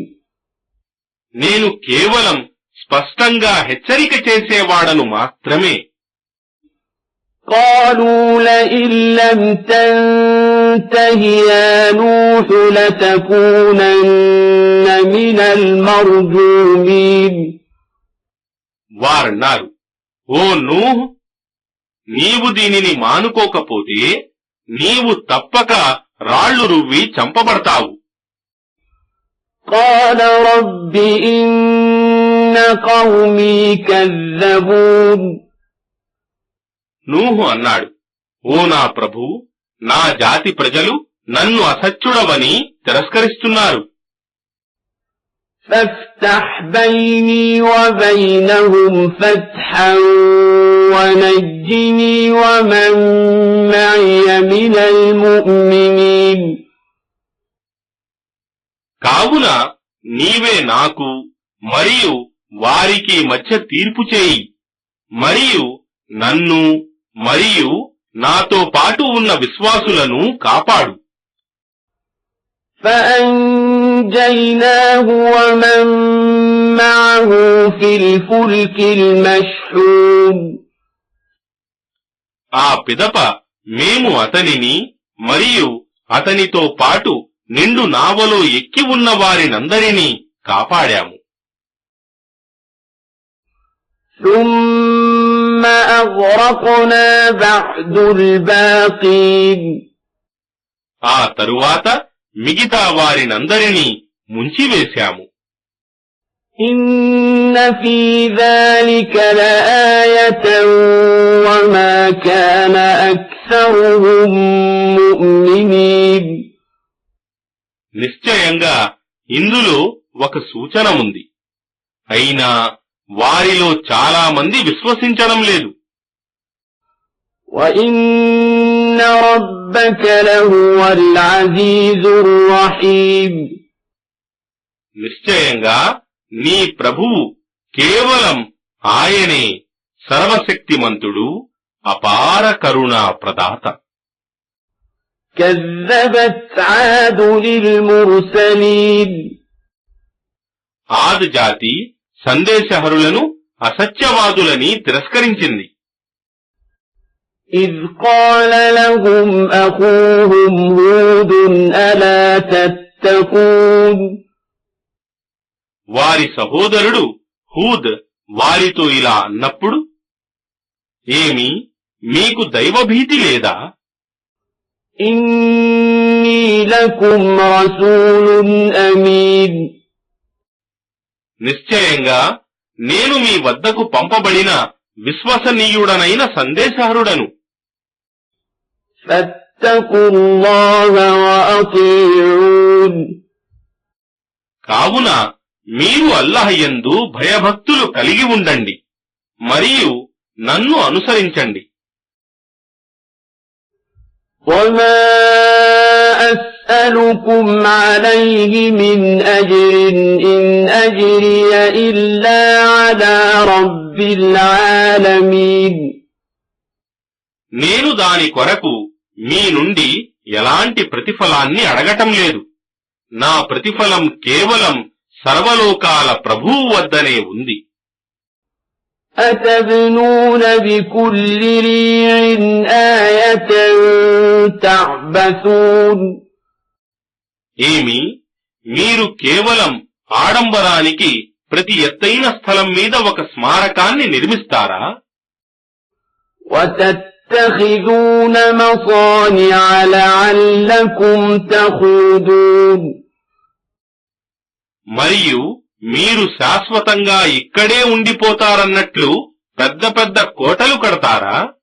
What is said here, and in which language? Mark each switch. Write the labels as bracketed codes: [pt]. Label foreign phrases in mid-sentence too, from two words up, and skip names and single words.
[te] నేను కేవలం స్పష్టంగా హెచ్చరిక చేసేవాడను మాత్రమే. [ar] قالوا لئن لم تنته يا نوح لتكونن من المرجومين. [te] వారన్నారు, ఓ నూహ్, నీవు దీనిని మానుకోకపోతే నీవు తప్పక రాళ్లు రువ్వి చంపబడతావు. [ar] قال رب إن قومي كذبون. [te] నూహు అన్నాడు, ఓ నా ప్రభూ, నా జాతి ప్రజలు నన్ను అసత్యుడవని తిరస్కరిస్తున్నారు. [ar] فافتح بيني وبينهم فتحا ونجني ومن معي من المؤمنين. [te] కావున నీవే నాకు మరియు వారికి మధ్య తీర్పు చేయి, మరియు నన్ను మరియు నాతో పాటు ఉన్న విశ్వాసులను కాపాడు. [ar] فأنجيناه ومن معه في الفلك المشحون. [te] ఆ పిదప మేము అతనిని మరియు అతనితో పాటు నిండు నావలో ఎక్కి ఉన్న వారినందరినీ కాపాడాము. [ar] ثم أغرقنا بعد الباقين. [te] ఆ తరువాత మిగతా వారినందరినీ ముంచివేశాము. [ar] إن في ذلك لآية وما كان أكثرهم مؤمنين. [te] నిశ్చయంగా ఇందులో ఒక సూచన ఉంది, అయినా వారిలో చాలా మంది విశ్వసించడం లేదు. [ar] وَإِنَّ رَبَّكَ لَهُوَ الْعَزِيزُ الرَّحِيمُ. [te] నిశ్చయంగా నీ ప్రభువు కేవలం ఆయనే సర్వశక్తిమంతుడు, అపార కరుణా ప్రదాత. [ar] كذبت عاد للمرسلين. [te] ఆద్ జాతి సందేశహరులను అసత్యవాదులని తిరస్కరించింది. [ar] إذ قال لهم أخوهم هود ألا تتقون. [te] వారి సహోదరుడు హూద్ వారితో ఇలా అన్నప్పుడు, ఏమి మీకు దైవభీతి లేదా? [ar] إني لكم رسول أمين. [te] నిశ్చయంగా నేను మీ వద్దకు పంపబడిన విశ్వసనీయుడనైన సందేశహరుడను. [ar] فاتقوا الله وأطيعون. [te] కావున మీరు అల్లాహ్ యందు భయభక్తులు కలిగి ఉండండి మరియు నన్ను అనుసరించండి. [ar] وما أسألكم عليه من أجر إن أجري إلا على رب العالمين. [te] నేను దాని కొరకు మీ నుండి ఎలాంటి ప్రతిఫలాన్ని అడగటం లేదు. నా ప్రతిఫలం కేవలం సర్వలోకాల ప్రభువు వద్దనే ఉంది. [ar] أتبنون بكل ريع آية تعبثون. [te] ఏమి మీరు కేవలం ఆడంబరానికి ప్రతి ఎత్తైన స్థలం మీద ఒక స్మారకాన్ని నిర్మిస్తారా? [ar] وتتخذون مصانع لعلكم تخلدون. [te] మరియు మీరు శాశ్వతంగా ఇక్కడే ఉండిపోతారన్నట్లు పెద్ద పెద్ద కోటలు కడతారా?